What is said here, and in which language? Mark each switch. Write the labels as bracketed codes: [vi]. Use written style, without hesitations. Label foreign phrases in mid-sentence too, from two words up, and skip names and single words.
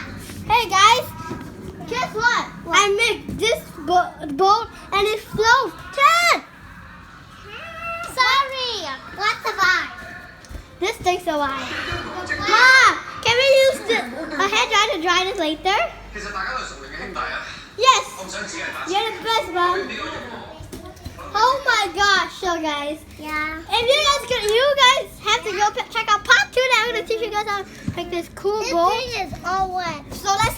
[en] Hey guys, guess what? I made this boat and it floats. Chad! Sorry. What's the box? This takes a while. Ma, can we use a hair dryer to dry this later? [yue] 其實大家都係熟齡嘅兄弟啊， [en] Yes! [yue] 我唔想自己人打字。 [en] You're the best, Mom. [yue] 呢個任務 [en] Oh my gosh, so guys. Yeah. If you guys have to go check out part 2 that I'm going to teach you guys how to make this cool This boat. thing is all wet. So